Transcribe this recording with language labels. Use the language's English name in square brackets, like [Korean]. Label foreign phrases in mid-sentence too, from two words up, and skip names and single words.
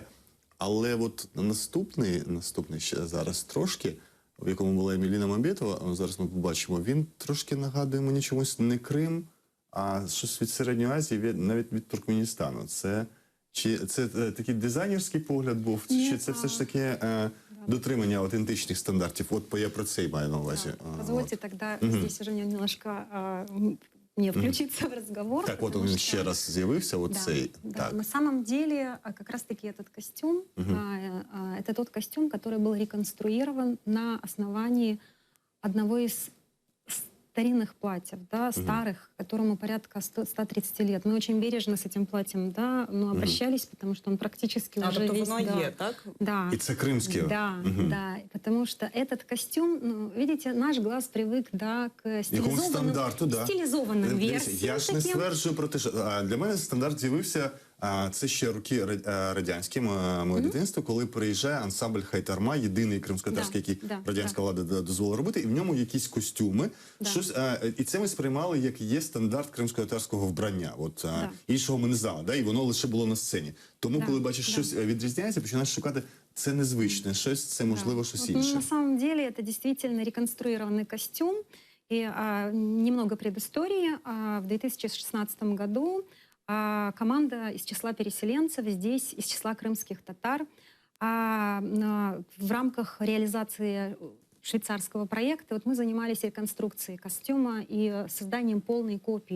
[Ukrainian] Але от наступний ще зараз трошки, в якому була Еміліна Мамбетова, зараз ми побачимо, він трошки нагадує мені чомусь не Крим, а щось від Середньої Азії, навіть від Туркменістану. Чи це такий дизайнерський погляд був, чи це все ж таки дотримання аутентичних стандартів? От я про це й маю на увазі. [Russian] Позвольте тогда здесь уже мне немножко мне включиться в разговор. [Ukrainian] Так, от [Russian] потому [Ukrainian] він [Russian] что- [Ukrainian] ще раз з'явився, оцей. [Russian] Да. Так. На самом деле, как раз-таки этот костюм, это тот костюм, который был реконструирован на основании одного из старинных платьев, да, старых, которому порядка 130 лет. Мы очень бережно с этим платьем, да, обращались, потому что он практически уже [Ukrainian] тобто [Russian] весь... [Ukrainian] воно [Russian] да, [Ukrainian] є, так? [Russian] Да. [Ukrainian] І це кримське. [Russian] Да, да, потому что этот костюм, ну, видите, наш глаз привык, да, к [Ukrainian] Якому стандарту, да. [Russian] стилизованным [Ukrainian] Дивіться, [Russian] версиям. [Ukrainian] я ж не [Russian] таким. [Ukrainian] стверджую про те, що для мене стандарт з'явився, це ще роки радянські, моє дитинство, коли приїжджає ансамбль Хайтарма, єдиний кримськотарський, [Russian] Да, [Ukrainian] який [Russian] да, [Ukrainian] радянська влада дозволила робити, і в ньому якісь костюми, щось, і це ми сприймали, як є стандарт кримськотарського вбрання. От, іншого ми не знали, да, і воно лише було на сцені. Тому, коли бачиш щось відрізняється, починаєш шукати, це незвичне, щось, це можливо щось [Russian] Вот, [Ukrainian] інше. [Russian] на самом деле это действительно реконструированный костюм. И немного предыстории. В 2016 году команда из числа переселенцев здесь, из числа крымских татар, в рамках реализации швейцарского проекта мы занимались реконструкцией костюма и созданием полной копии.